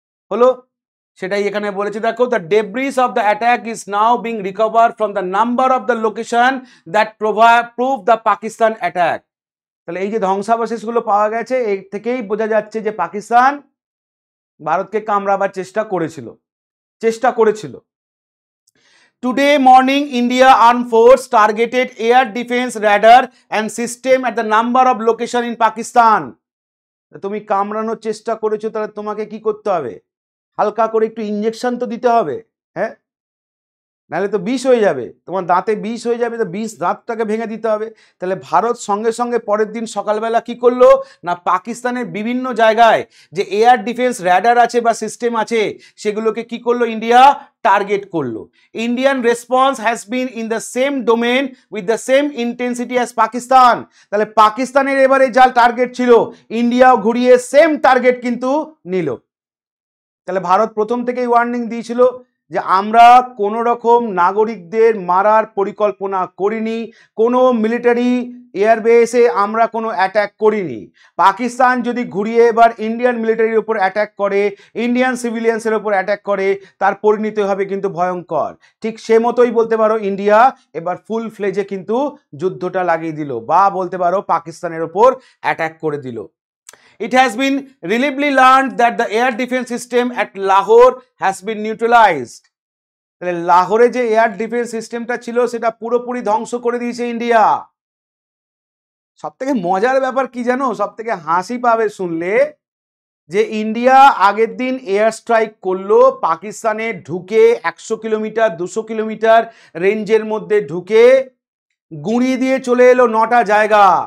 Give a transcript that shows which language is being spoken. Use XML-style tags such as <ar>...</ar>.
<bn>হলো, সেটাই এখানে বলেছে দেখো,</bn> <en>The debris of the attack is now being recover from the number of the location that prove the Pakistan attack.</en> <bn>তাহলে এই যে ধ্বংসাবশেষগুলো পাওয়া গেছে, এই থেকেই বোঝা যাচ্ছে যে পাকিস্তান ভারতকে কামড়াবার চেষ্টা করেছিল।</bn> <en>Today morning, India Armed Force targeted air defense radar and system at the number of location in Pakistan.</en> <bn>তুমি কামড়ানোর চেষ্টা করেছো, তাহলে তোমাকে কি করতে হবে? হালকা করে একটু ইঞ্জেকশন তো দিতে হবে, হ্যাঁ, নাহলে তো বিষ হয়ে যাবে, তোমার দাঁতে বিষ হয়ে যাবে, তো বিষ দাঁতটাকে ভেঙে দিতে হবে। তাহলে ভারত সঙ্গে সঙ্গে পরের দিন সকালবেলা কি করলো না, পাকিস্তানের বিভিন্ন জায়গায় যে এয়ার ডিফেন্স র্যাডার আছে বা সিস্টেম আছে, সেগুলোকে কি করলো, ইন্ডিয়া টার্গেট করলো।</bn> <en>Indian response has been in the same domain with the same intensity as Pakistan.</en> <bn>তাহলে পাকিস্তানের এবারে যা টার্গেট ছিল, ইন্ডিয়াও ঘুরিয়ে সেম টার্গেট কিন্তু নিল। তাহলে ভারত প্রথম থেকেই ওয়ার্নিং দিয়েছিল যে আমরা কোনো রকম নাগরিকদের মারার পরিকল্পনা করিনি, কোনো মিলিটারি এয়ারবেসে আমরা কোনো অ্যাটাক করিনি। পাকিস্তান যদি ঘুরিয়ে এবার ইন্ডিয়ান মিলিটারির উপর অ্যাটাক করে, ইন্ডিয়ান সিভিলিয়ান্সের উপর অ্যাটাক করে, তার পরিণতি হবে কিন্তু ভয়ঙ্কর। ঠিক সে মতোই বলতে পারো ইন্ডিয়া এবার ফুল ফ্লেজে কিন্তু যুদ্ধটা লাগিয়ে দিল, বা বলতে পারো পাকিস্তানের ওপর অ্যাটাক করে দিল।</bn> <en>It has been reliably learned that the air defense system at Lahore has been neutralized.</en> <bn>তাহলে লাহোরে যে এয়ার ডিফেন্স সিস্টেমটা ছিল, সেটা পুরোপুরি ধ্বংস করে দিয়েছে ইন্ডিয়া। সব থেকে মজার ব্যাপার কি জানো, সব থেকে হাসি পাবে শুনলে, যে ইন্ডিয়া আগের দিন এয়ার স্ট্রাইক করলো, পাকিস্তানে ঢুকে 100 কিলোমিটার 200 কিলোমিটার রেঞ্জের মধ্যে ঢুকে গুঁড়িয়ে দিয়ে চলে এলো 9টা জায়গা।</bn>